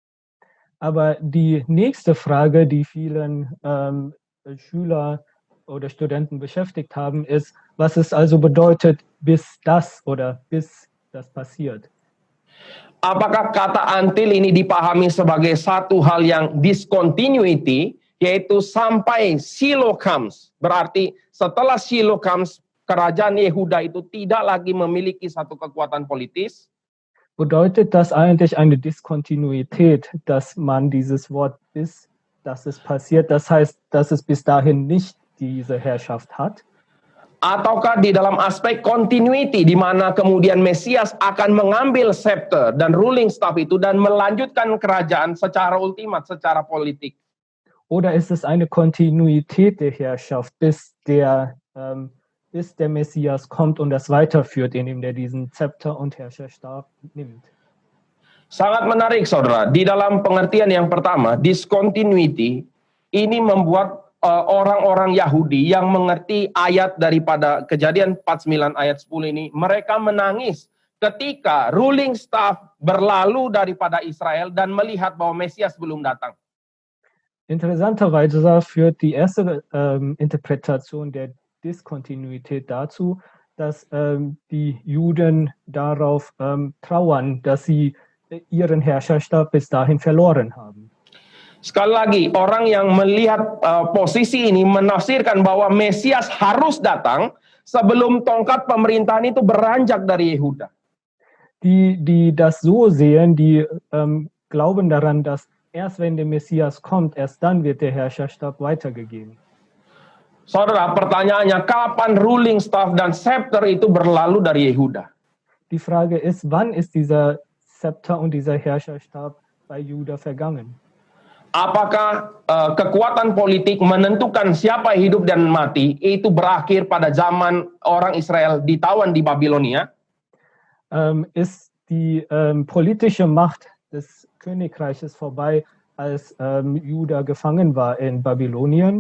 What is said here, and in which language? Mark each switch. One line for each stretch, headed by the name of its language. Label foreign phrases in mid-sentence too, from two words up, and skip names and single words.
German: Aber die nächste Frage, die vielen Schüler oder Studenten beschäftigt haben, ist, was es also bedeutet, bis das passiert.
Indonesian: Apakah kata until ini dipahami sebagai satu hal yang discontinuity, yaitu sampai Shiloh comes. Berarti setelah Shiloh comes, kerajaan Yehuda itu tidak lagi memiliki satu kekuatan politis.
German: Bedeutet das eigentlich eine Diskontinuität, dass man dieses Wort bis, dass es passiert, das heißt, dass es bis dahin nicht diese Herrschaft hat?
Indonesian: Ataukah di dalam aspek continuity, di mana kemudian Mesias akan mengambil scepter dan
English: ruling staff
Indonesian: itu dan melanjutkan kerajaan secara ultimat, secara politik?
German: Oder ist es eine Kontinuität der Herrschaft, bis der Messias kommt und das weiterführt, indem der diesen Zepter und Herrscherstab nimmt?
Indonesian: Sangat menarik, saudara. Di dalam pengertian yang pertama, discontinuity ini membuat orang-orang Yahudi yang mengerti ayat daripada Kejadian 49 ayat 10 ini, mereka menangis ketika
English: ruling staff
Indonesian: berlalu daripada Israel dan melihat bahwa Mesias belum datang.
German: Interessanterweise führt die erste Interpretation der Diskontinuität dazu, dass die Juden darauf trauern, dass sie ihren Herrscherstab bis dahin verloren haben.
Indonesian: Sekali lagi, orang yang melihat posisi ini menafsirkan bahwa Mesias harus datang sebelum tongkat pemerintahan itu beranjak dari Yehuda.
German: Die das so sehen, die glauben daran, dass erst wenn der Messias kommt, erst dann wird der Herrscherstab weitergegeben.
Indonesian: Saudara, pertanyaannya, kapan
English: ruling staff
Indonesian: dan scepter itu berlalu dari Yehuda?
German: Die Frage ist, wann ist dieser Zepter und dieser Herrscherstab bei Juda vergangen?
Indonesian: Apakah kekuatan politik menentukan siapa hidup dan mati itu berakhir pada zaman orang Israel ditawan di Babilonia?
German: Ist die politische Macht des Königreiches vorbei, als Juda gefangen war in Babylonien?